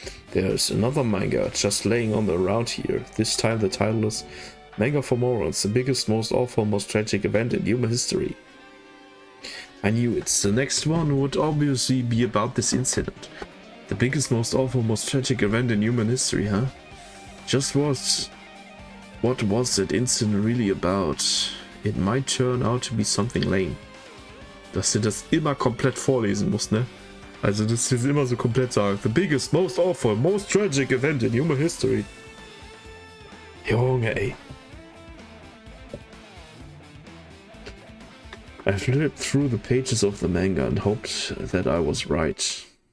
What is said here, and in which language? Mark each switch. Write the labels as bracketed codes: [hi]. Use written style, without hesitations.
[en] There's another manga just laying on around here. This time the title is Manga for Morons, the biggest, most awful, most tragic event in human history. I knew it. The next one would obviously be about this incident. The biggest, most awful, most tragic event in human history, huh? Just what was that incident really about? It might turn out to be something lame. [de] Dass du das immer komplett vorlesen musst, ne? Also das ist immer so komplett sagen. [en] The biggest, most awful, most tragic event in human history. [de] Junge, ey. [en] I flipped through the pages of the manga and hoped that I was right.